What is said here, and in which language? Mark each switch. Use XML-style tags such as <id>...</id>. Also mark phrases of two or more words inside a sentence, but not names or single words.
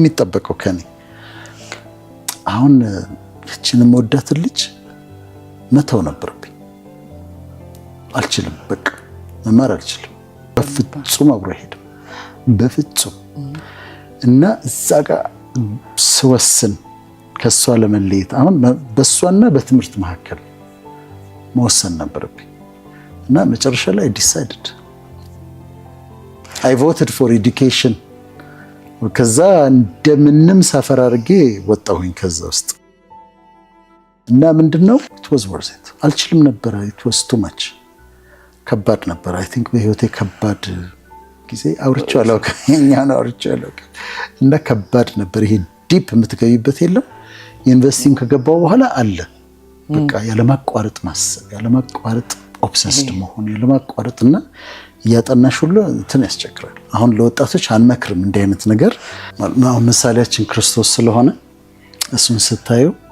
<am>የሚጠበቀው ከኔ አሁን እቺንም ወዳት ልጅ መተው ነበርብኝ። አልችልም፣ በቃ መማር አልችልም። በፍጹም አብሮ አይሄድም፣ በፍጹም። እና እዛ ጋር ስወስን ከሷ ለመለየት አሁን በሷና በትምህርት መካከል መወሰን ነበርብኝ እና መጨረሻ ላይ ዲሳይድድ</am> <en>I voted for education።</en> <am>ከዛ እንደምንም ሰፈር አድርጌ ወጣሁኝ ከዛ ውስጥ እና ምንድነው</am> <en>it was worth it።</en> <am>አልችልም ነበር፣</am> <en>it was too much።</en> <am>ከባድ ነበር።</am> <en>I think</en> <am>በህይወቴ ከባድ ጊዜ አውርቼው አላውቅም እና ከባድ ነበር። ይሄ ዲፕ የምትገቢበት የለም። ዩኒቨርሲቲም ከገባው በኋላ አለ በቃ ያለማቋረጥ ማሰብ፣ ያለማቋረጥ ኦብሰስድ መሆን፣ ያለማቋረጥና እያጠናሽ ሁሉ እንትን ያስቸግራል። አሁን ለወጣቶች አንመክርም እንዲህ አይነት ነገር። አሁን ምሳሌያችን ክርስቶስ ስለሆነ እሱን ስታዩ</am>